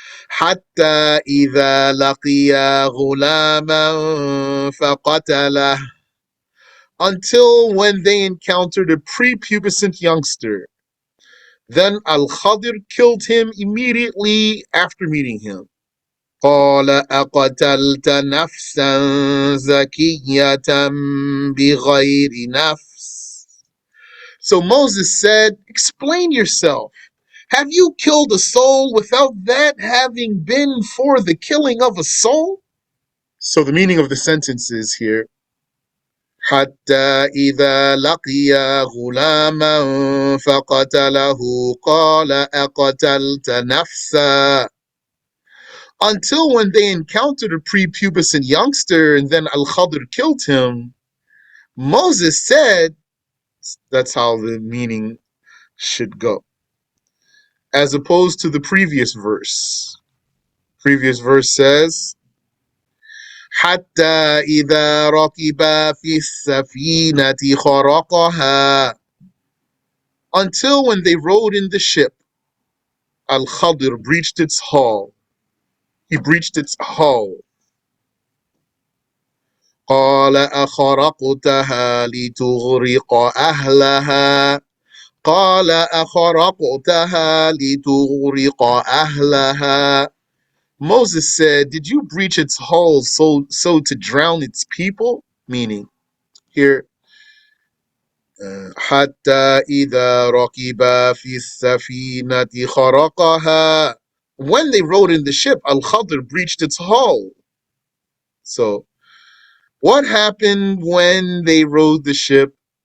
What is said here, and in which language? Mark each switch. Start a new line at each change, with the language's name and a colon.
Arabic: حَتَّى إِذَا لَقِيَا غُلَامًا فَقَتَلَهُ.
English: Until when they encountered a prepubescent youngster. Then Al-Khadir killed him immediately after meeting him.
Arabic: قال أقتلت نفسا زكية بغير نفس.
English: So Moses said, explain yourself. Have you killed a soul without that having been for the killing of a soul? So the meaning of the sentence is here,
Arabic: حتى إذا لقي غلاما فقتله قال أقتلت نفسا.
English: Until when they encountered a prepubescent youngster and then Al-Khadr killed him, Moses said, that's how the meaning should go. As opposed to the previous verse. Previous verse says,
Arabic: حتى إذا ركب في السفينة خرقها.
English: Until when they rode in the ship, Al-Khadr breached its hull. He breached its hull.
Arabic: قال أخرقتها لتغرق أهلها. قال أخرقتها لتغرق أهلها.
English: Moses said, did you breach its hull so to drown its people? Meaning, here,
Arabic: حتى إذا ركب في السفينة خرقها.
English: When they rode in the ship, Al-Khadr breached its hull. So, what happened when they rode the ship?